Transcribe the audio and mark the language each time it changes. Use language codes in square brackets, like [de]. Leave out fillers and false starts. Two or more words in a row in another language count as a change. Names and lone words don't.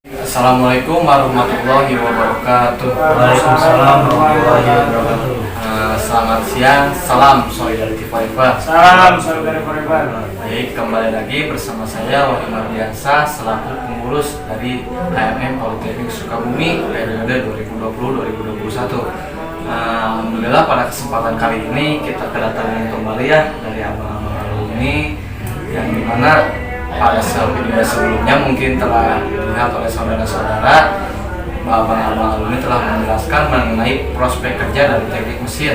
[ar] السلام عليكم ورحمة الله وبركاته. وعليكم السلام ورحمة الله وبركاته. [id] Selamat siang, salam [en] Solidarity Forever. Salam Solidarity Forever. [id] Baik, kembali lagi bersama saya Wahyu Mardiansa selaku pengurus dari HMM Politeknik Sukabumi periode 2020-2021. Alhamdulillah pada kesempatan kali ini kita kedatangan kembali ya dari abang-abang alumni yang dimana pada video sebelumnya mungkin telah dilihat oleh saudara-saudara bahwa abang-abang alumni telah menjelaskan mengenai prospek kerja dari teknik mesin.